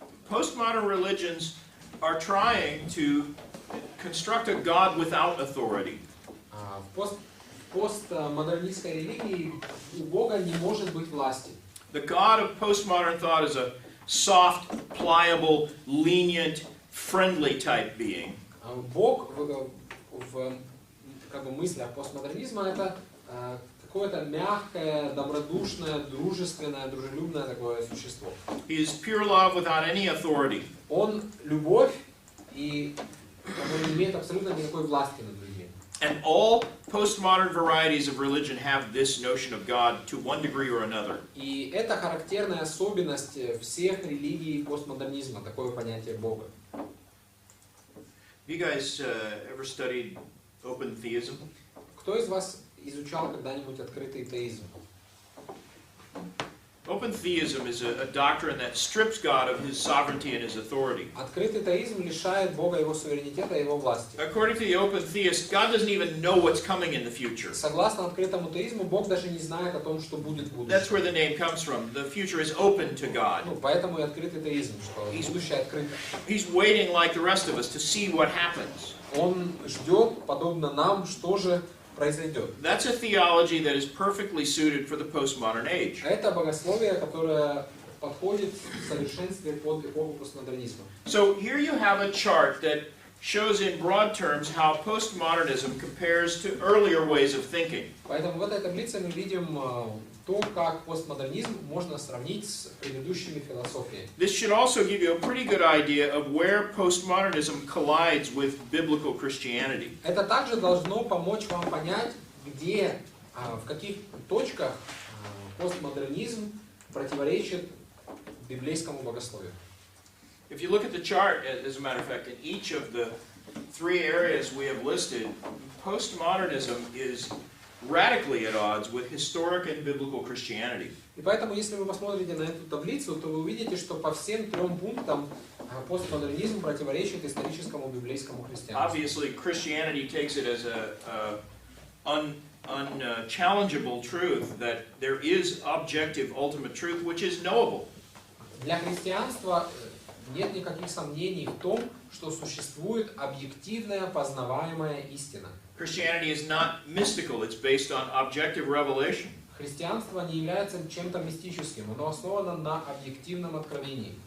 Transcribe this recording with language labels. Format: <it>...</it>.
<en>Postmodern religions are trying to construct a God without authority.</en> <ru>В постмодернистской религии у Бога не может быть власти.</ru> <en>The God of postmodern thought is a soft, pliable, lenient, friendly type being.</en> <ru>Бог в как бы мыслях постмодернизма это какое-то мягкое, добродушное, дружественное, дружелюбное такое существо.</ru> <en>He is pure love without any authority.</en> <ru>Он любовь и он не имеет абсолютно никакой власти над людьми.</ru> <en>And all postmodern varieties of religion have this notion of God to one degree or another.</en> <ru>И это характерная особенность всех религий постмодернизма, такое понятие Бога.</ru> <en>Have you guys ever studied open theism?</en> <ru>Кто из вас изучал когда-нибудь открытый теизм?</ru> <en>Open theism is a doctrine that strips God of his sovereignty and his authority.</en> <ru>Открытый теизм лишает Бога его суверенитета и его власти.</ru> <en>According to the open theist, God doesn't even know what's coming in the future.</en> <ru>Согласно открытому теизму, Бог даже не знает о том, что будет в</ru> <en>That's where</en> <ru>будущем.</ru> <en>the name comes from. The future is open to God.</en> <ru>Поэтому и открытый теизм, что будущее открыто.</ru> <en>He's waiting like the rest of us to see what happens.</en> <ru>Он ждет, подобно нам, что же произойдет.</ru> <en>That's a theology that is perfectly suited for the postmodern age.</en> <ru>Это богословие, которое подходит в совершенстве под эпоху постмодернизма.</ru> <en>So here you have a chart that shows in broad terms how postmodernism compares to earlier ways of thinking.</en> <ru>Поэтому в этой таблице мы видим то, как постмодернизм можно сравнить с предыдущими философиями.</ru> <en>This should also give you a pretty good idea of where postmodernism collides with biblical Christianity.</en> <ru>Это также должно помочь вам понять, где, в каких точках постмодернизм противоречит библейскому богословию.</ru> <en>If you look at the chart, as a matter of fact, in each of the three areas we have listed, postmodernism is radically at odds with historic and biblical Christianity.</en> <ru>И поэтому, если вы посмотрите на эту таблицу, то вы увидите, что по всем трем пунктам постмодернизм противоречит историческому библейскому христианству.</ru> <en>Obviously, Christianity takes it as a unchallengeable truth that there is objective ultimate truth which is knowable.</en> <ru>Для христианства нет никаких сомнений в том, что существует объективная познаваемая истина.</ru> <en>Christianity is not mystical, it's based on objective revelation.</en> <ru>Христианство не является чем-то мистическим, оно основано на объективном откровении.</ru>